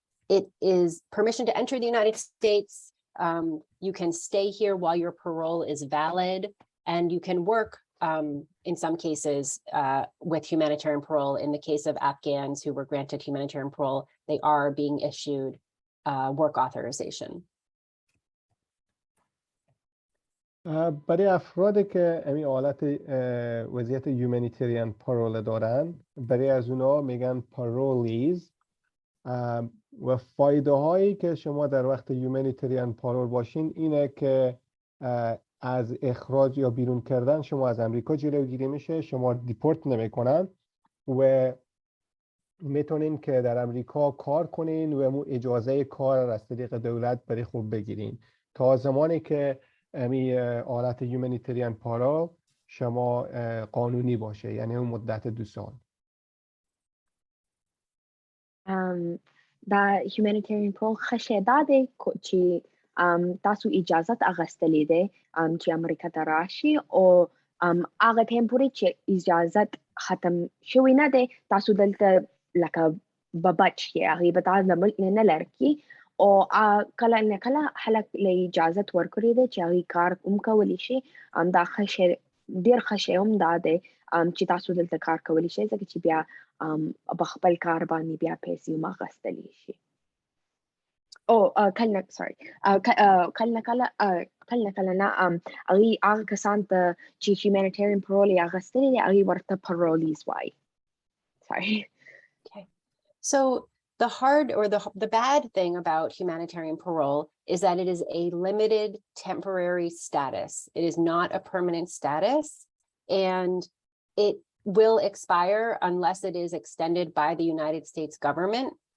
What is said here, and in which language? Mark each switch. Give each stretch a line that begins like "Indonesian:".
English: It is permission to enter the United States. You can stay here while your parole is valid, and you can work in some cases with humanitarian parole. In the case of Afghans who were granted humanitarian parole, they are being issued work authorization.
Persian: برای افرادی که این حالت وضعیت یومانیتریان پارول دارن، برای از اونا میگن پارولیز. و فایده هایی که شما در وقت یومانیتریان پارول باشین اینه که از اخراج یا بیرون کردن شما از امریکا جلوگیری میشه، شما دیپورت نمیکنن و میتونین که در امریکا کار کنین و اجازه کار از طریق دولت برای خود بگیرین تا زمانی که امی حالت یومانیتریان پارول شما قانونی باشه، یعنی اون مدت 2 سال.
Pashto: دا هیومانیټیرین پارول ښه شی دا دی چې تاسو اجازت اخیستلی دی چې امریکا ته راشي، او هغه ټایم پورې چې اجازت ختم شوی نه دی تاسو دلته لکه به بچ یې، هغې به تاسو له ملک نه لرې کړي، او کله نه کله خلک له اجازت ورکړی دی چې هغې کار هم کولی شي. دا ښه شی، ډېر ښه شی هم دا دی چې تاسو دلته کار کولی شئ، ځکه چې بیا په خپل کار باندې بیا پیسې هم اخیستلی شي. او کله نه کله نه هغه کسان ته چې هیومانیټیرین پارول یې اخیستلی دی هغې ورته پارولیز وایي.
English: Sorry. Okay, so the hard or the bad thing about humanitarian parole is that it is a limited temporary status. It is not a permanent status, and it will expire unless it is extended by the United States government.